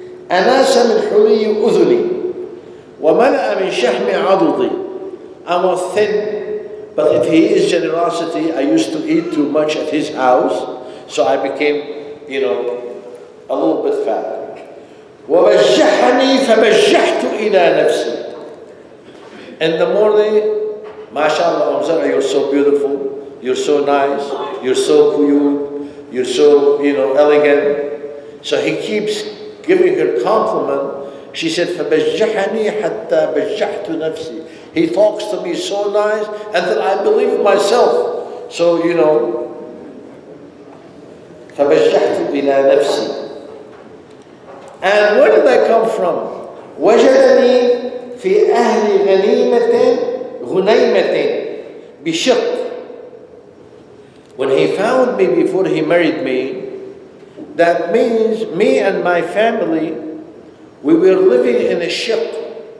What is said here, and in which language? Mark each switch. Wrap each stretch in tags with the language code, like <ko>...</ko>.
<ar>أناس من حلي أذني وملأ من شحم عضدي.</ar> <en>I was thin, but if he is generosity, I used to eat too much at his house, so I became, a little bit fat. وبجحني فبجحت إلى نفسي. In the morning, MashaAllah, Zarue, you're so beautiful. you're so nice, you're so cute, you're so, elegant. So he keeps giving her compliment. She said, فَبَجَّحَنِي حَتَّى بَجَّحْتُ نَفْسِي. He talks to me so nice until I believe myself.</en> <ar>So, فَبَجَّحْتُ إِلَى نَفْسِي.</ar> <en>And where did I come from?</en> <ar>وَجَدَنِي فِي أَهْلِ غُنَيْمَةٍ بِشِقٍّ.</ar> <en>When he found me before he married me, that means me and my family, we were living in a shiq.</en>